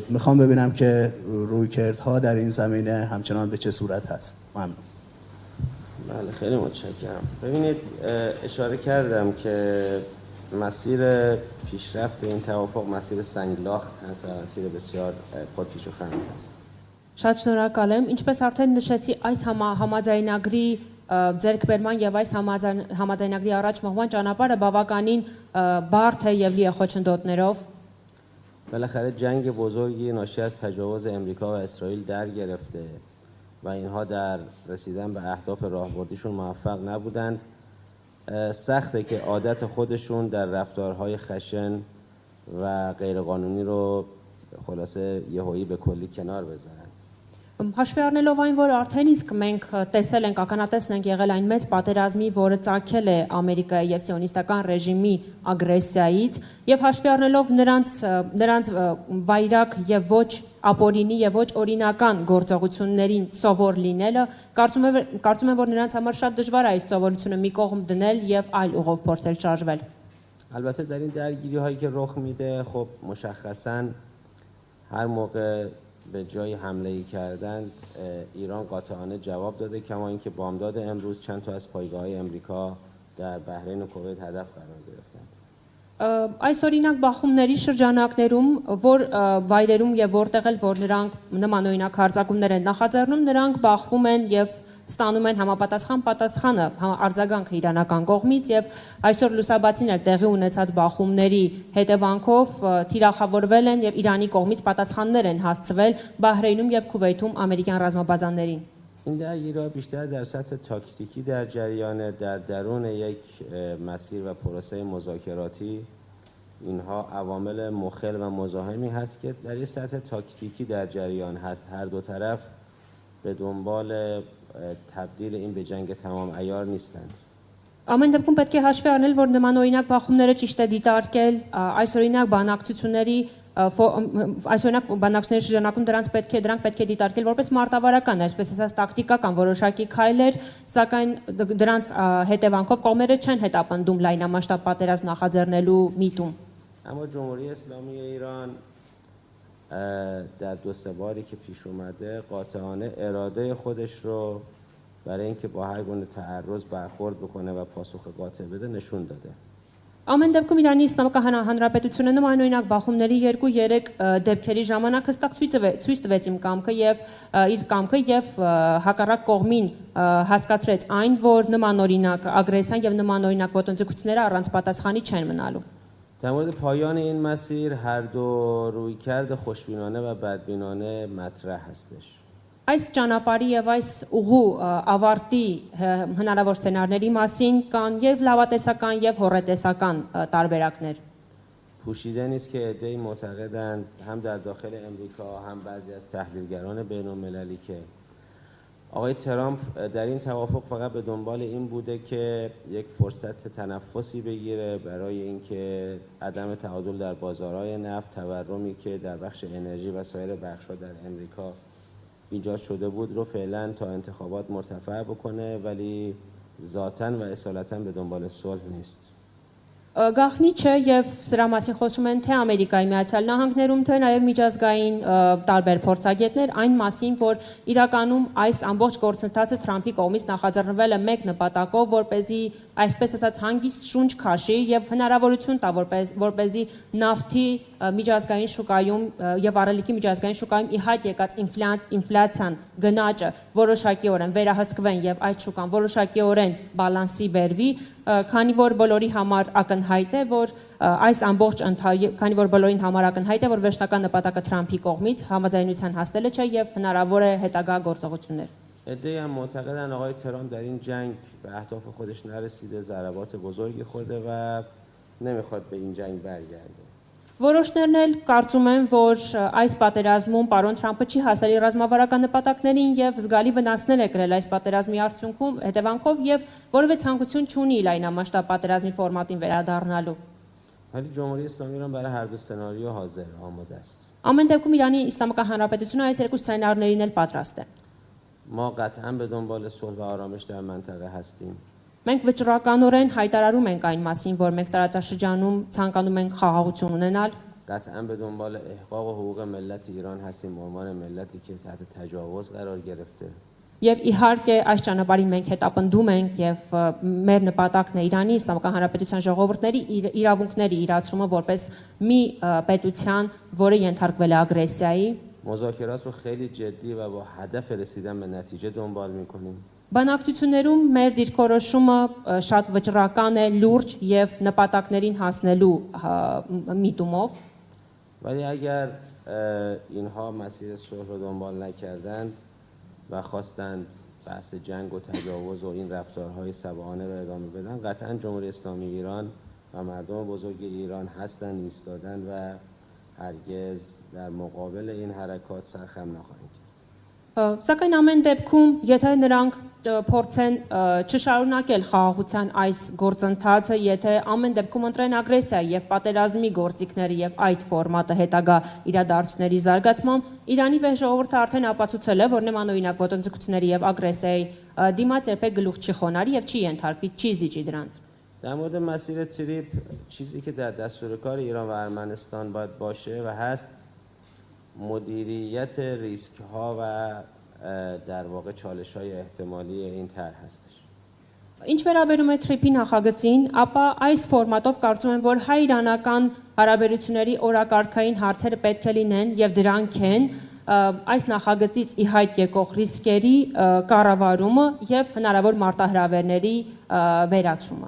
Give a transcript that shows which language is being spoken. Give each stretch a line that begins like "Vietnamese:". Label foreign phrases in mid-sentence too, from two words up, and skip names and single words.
Persian: میخوام ببینم که رویکردها در این زمینه همچنان به چه صورت هست. ممنون. بله خیلی متشکرم. ببینید اشاره کردم که مسیر پیشرفت این توافق مسیر سنگلاخت هست و مسیر بسیار پرپیچ و خم است.
Armenian: Շատ շնորհակալ եմ։ Ինչպես արդեն նշեցի, այս համաձայնագրի ձեռքբերման եւ այս համաձայնագրի առաջ մղման ճանապարհը բավականին բարդ է եւ լի է խոչընդոտներով։
Persian: بالاخره جنگ بزرگی ناشی از تجاوز امریکا و اسرائیل در گرفته و اینها در رسیدن به اهداف راهبردیشون موفق نبودند. سخته که عادت خودشون در رفتارهای خشن و غیرقانونی رو خلاصه یهویی به کلی کنار بذارن.
Armenian: Հաշվի առնելով այն, որ արդեն իսկ մենք տեսել ենք, ականատեսն ենք եղել այն մեծ պատերազմի, որը ծագել է Ամերիկայի եւ սիոնիստական ռեժիմի ագրեսիայից, եւ հաշվի առնելով նրանց վայրակ եւ ոչ ապօրինի եւ ոչ օրինական գործողություններին սովոր լինելը, կարծում եմ, որ նրանց համար շատ դժվար է այս սովորությունը մի կողմ դնել եւ այլ ուղով փորձել շարժվել։
Persian: البته در این درگیری هایی که رخ میده خب مشخصاً هر موقع به جای حمله کردن ایران قاطعانه جواب داده، کما اینکه بامداد امروز چند تا از پایگاه‌های امریکا در بحرین و کویت هدف قرار گرفتند.
Armenian: Այս օրինակ բախումների շրջանակներում, որ վայրերում եւ որտեղ էլ որ նրանք նմանօրինակ հարձակումներ են նախաձեռնում, նրանք բախվում են եւ ստանում են համապատասխան պատասխանը արձագանքը իրանական կողմից եւ այսօր լուսաբացին էլ տեղի ունեցած բախումների հետևանքով թիրախավորվել են եւ Իրանի կողմից պատասխաններ են հասցվել Բահրեյնում եւ Քուվեյթում ամերիկյան ռազմաբազաներին։
Persian: این درگیری‌ها بیشتر در سطح تاکتیکی در جریان، در درون یک مسیر و پروسه مذاکراتی اینها عوامل مخل و مزاحمی هست که در یک سطح تاکتیکی در جریان هست. هر دو طرف به دنبال تبدیل این به جنگ تمام عیار نیستند.
Armenian: Ամեն դեպքում պետք է հաշվի առնել, որ նման օրինակ բախումները ճիշտ է դիտարկել, այս օրինակ բանակցությունների շրջանակում դրանք պետք է դիտարկել որպես մարտավարական, այսպես ասած տակտիկական որոշակի քայլեր, սակայն դրանց հետևանքով կողմերը չեն հետապնդում լայնամասշտաբ պատերազմ նախաձեռնելու միտում։
Persian: اما جمهوری اسلامی ایران در دو سه باری که پیش اومده قاطعانه اراده خودش رو برای اینکه با هر گونه تعرض برخورد بکنه و پاسخ قاطع بده نشون داده.
Armenian: Ամեն դեպքում Իրանի Իսլամական Հանրապետությունը նմանօրինակ բախումների 2-3 դեպքերի ժամանակ հստակ ցույց տվեց իմ կամքը եւ իր կամքը եւ հակառակ կողմին հասկացրեց այն, որ նմանօրինակ ագրեսիան եւ նմանօրինակ ոտնձգությունները առանց պատասխանի չեն մնալու։
Persian: در مورد پایان این مسیر هر دو رویکرد خوشبینانه و بدبینانه مطرح هستش.
Armenian: Այս ճանապարհի եւ այս ուղու ավարտի հնարավոր սցենարների մասին կան եւ լավատեսական եւ հոռետեսական տարբերակներ։
Persian: پوشیده نیست که عده‌ای معتقدند هم در داخل امریکا هم بعضی از تحلیلگران بین‌المللی که آقای ترامپ در این توافق فقط به دنبال این بوده که یک فرصت تنفسی بگیره برای اینکه عدم تعادل در بازارهای نفت، تورمی که در بخش انرژی و سایر بخش‌ها در امریکا ایجاد شده بود رو فعلا تا انتخابات مرتفع بکنه ولی ذاتاً و اصالتاً به دنبال صلح نیست.
Armenian: Գախնի չէ եւ սրա մասին խոսում են թե Ամերիկայի Միացյալ Նահանգներում թե նաեւ միջազգային տարբեր փորձագետներ այն մասին, որ իրականում այս ամբողջ գործընթացը Թրամփի կողմից նախաձեռնվել է մեկ նպատակով, որպեսզի այսպես ասած հանգիստ շունչ քաշի եւ հնարավորություն տա որպեսզի նավթի միջազգային շուկայում եւ առելիքի միջազգային շուկայում ի հայտ եկած ինֆլյացիան գնաճը որոշակիորեն վերահսկվեն եւ այդ շուկան որոշակիորեն բալանսի բերվի, քանի որ բոլորի համար ակնհայտ է, որ այս ամբողջ քանի որ բոլորին համար ակնհայտ է, որ վերջնական նպատակը Թրամփի կողմից համաձայնության հասնելը չէ եւ հնարավոր է հետագա գործողություններ։
Persian: عده‌ای هم معتقدن آقای ترامپ در این جنگ به اهداف خودش نرسیده، ضربات بزرگی خورده و نمیخواد به این جنگ برگرده.
Armenian: Որոշներն էլ կարծում են, որ այս պատերազմում պարոն Թրամփը չի հասել իր ռազմավարական նպատակներին եւ զգալի վնասներ է կրել այս պատերազմի արդյունքում հետևանքով եւ որևէ ցանկություն չունի լայնամասշտաբ պատերազմի ֆորմատին վերադառնալու։
Persian: ولی جمهوری اسلامی ایران برای هر دو سناریو حاضر آماده است.
Armenian: Ամեն դեպքում Իրանի Իսլամական Հանրապետությունը այս երկու սցենարներին էլ պատրաստ է։
Persian: ما قطعا به دنبال صلح و آرامش در منطقه هستیم.
Armenian: Մենք վճռականորեն հայտարարում ենք այն մասին, որ մենք տարածաշրջանում ցանկանում ենք խաղաղություն ունենալ։
Persian: قطعا به دنبال احقاق حقوق ملت ایران هستیم به عنوان ملتی که تحت تجاوز قرار گرفته.
Armenian: Եվ իհարկե այս ճանապարհին մենք հետապնդում ենք եւ մեր նպատակն է Իրանի Իսլամական Հանրապետության ժողովուրդների իրավունքների իրացումը որպես մի պետության, որը ենթարկվել է ագրեսիայի։
Persian: مذاکرات رو خیلی جدی و با هدف رسیدن به نتیجه دنبال می‌کنیم.
Armenian: Բանակցություններում մեր դիրքորոշումը շատ վճռական է, լուրջ եւ նպատակներին հասնելու միտումով։
Persian: ولی اگر اینها مسیر صلح رو دنبال نکردند و خواستند بحث جنگ و تجاوز و این رفتارهای سبعانه رو ادامه بدن قطعا جمهوری اسلامی ایران و مردم بزرگ ایران هستند ایستادن و هرگز در مقابل این حرکات سرخم نخواهند کرد.
Armenian: Սակայն ամեն դեպքում, եթե նրանք փորձեն չշարունակել խաղաղության այս գործընթացը, եթե ամեն դեպքում ընտրեն ագրեսիա եւ պատերազմի գործիքները եւ այդ ֆորմատը հետագա իրադարձությունների զարգացմամբ, Իրանի վեր ժողովուրդը արդեն ապացուցել է, որ նմանօրինակ ոտնձգությունների եւ ագրեսիայի դիմաց երբեք գլուխ չի խոնարհի եւ չի ենթարկվի, չի զիջի դրանց։
Persian: در مورد مسیر تریپ چیزی که در دستور کار ایران و ارمنستان باید باشه و هست مدیریت ریسک ها و در واقع چالش های احتمالی این طرح هستش.
Armenian: Ինչ վերաբերում է TRIP-ի նախագծին, ապա այս ֆորմատով կարծում եմ, որ հայ-իրանական հարաբերությունների օրակարգային հարցերը պետք է լինեն եւ դրանք են այս նախագծից ի հայտ եկող ռիսկերի կառավարումը եւ հնարավոր մարտահրավերների վերացումը։